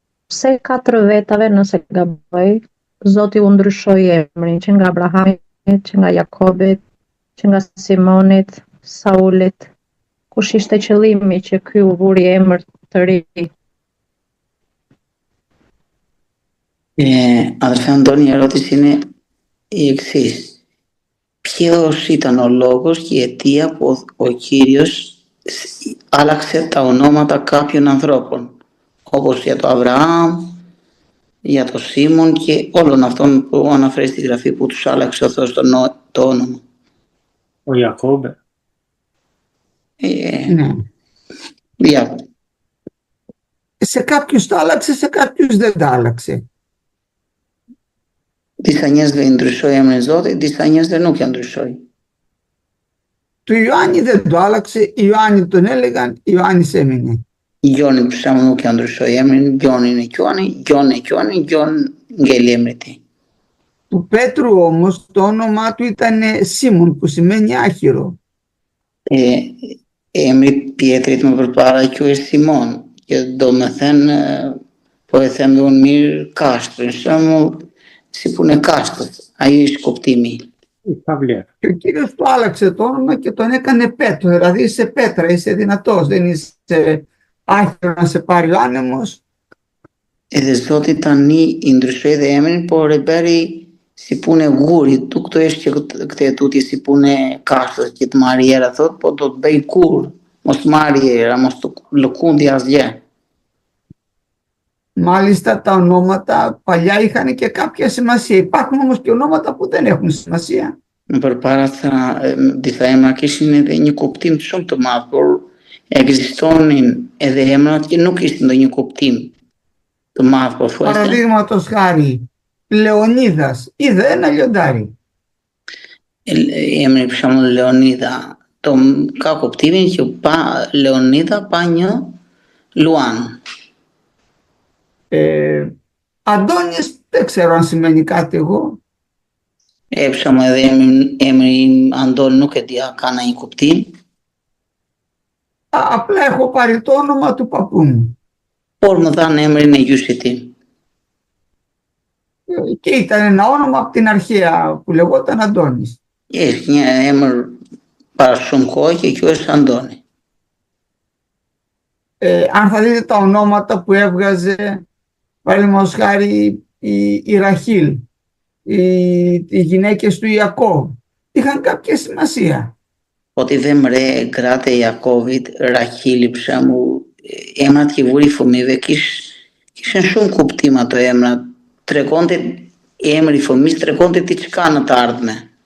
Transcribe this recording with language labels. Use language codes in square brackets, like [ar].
[sq] Pse 4 vetave nëse gaboj, Zoti u ndryshoi emrin që nga Abrahami, që nga Jakobit, që nga Simonit, Saulit, kush ishte qëllimi që ky u vuri emër të ri? [el] Αδερφέ Αντώνη, η ερώτηση είναι η εξής. Ποιος ήταν ο λόγος και η αιτία που ο Κύριος άλλαξε τα ονόματα κάποιων ανθρώπων, όπως για το Αβραάμ, για το Σίμων και όλων αυτών που αναφέρει στη Γραφή που τους άλλαξε ο Θεός το όνομα? Ο Ιακώβε. Για. Σε κάποιους το άλλαξε, σε κάποιους δεν το άλλαξε. [sq] Disa njerëzve i ndryshoi emrin e Zotit, disa njerëzve nuk ja ndryshoi. [el] Του Ιωάννη δεν το άλλαξε, Ιωάννη τον έλεγαν, Ιωάννης έμεινε. [sq] Gjonit për shembull nuk ja ndryshoi emrin, Gjonin e quani, Gjon ngeli emri i tij. [el] Του Πέτρου όμως το όνομά του ήταν Σίμων, που σημαίνει άχυρο. [sq] Emri i Pietrit më përpara quhej Simon, që do me thënë, po e them unë mirë, kasht, për shembull, si punë kashtët, ai është kuptimi. [el] Και ο Κύριος του άλλαξε το όνομα και τον έκανε Πέτρο, δηλαδή είσαι πέτρα, είσαι δυνατός, δεν είσαι άχυρο να σε πάρει ο άνεμος. [sq] Edhe Zoti tani i ndryshoi dhe emrin, por e bëri si punë guri, këto është që këtë tutje si punë kashtës, që të marrë era thot, po do të bëj kur, mos marrë era, mos të lëkundi asgjë. [el] Μάλιστα τα ονόματα παλιά είχαν και κάποια σημασία. Υπάρχουν όμως και ονόματα που δεν έχουν σημασία. [sq] Përpara disa emra kishin edhe një kuptim shumë të madh, por ekzistonin edhe emrat që nuk kishin ndonjë kuptim të madh, po thuajse. [el] Παραδείγματος χάρη, Λεωνίδας, είδε ένα λιοντάρι. [sq] Emri për shembull Leonida, ka kuptimin që pa Leonida pa një luan. [el] Αντώνης δεν ξέρω αν σημαίνει κάτι εγώ. [sq] Έψαμε edhe emri Αντώνη nuk e di a ka ndonjë kuptim. [el] Απλά έχω πάρει το όνομα του παππού μου. [sq] Por më dhanë emrin e gjyshit tim. [el] Και ήταν ένα όνομα από την αρχαία που λεγόταν Αντώνης. [sq] Është një emër para shumë kohë që quhesh Αντώνη. [el] Αν θα δείτε τα ονόματα που έβγαζε, παραδείγματος χάρη η Ραχήλ, οι γυναίκες του Ιακώβ, είχαν κάποια σημασία. [sq] Po t'i vëmë re gratë e Jakovit, Rahili për shembull, emrat që i vuri fëmijëve kishin shumë kuptim ato emrat. Tregonte emri i fëmijës tregonte diçka në të ardhme.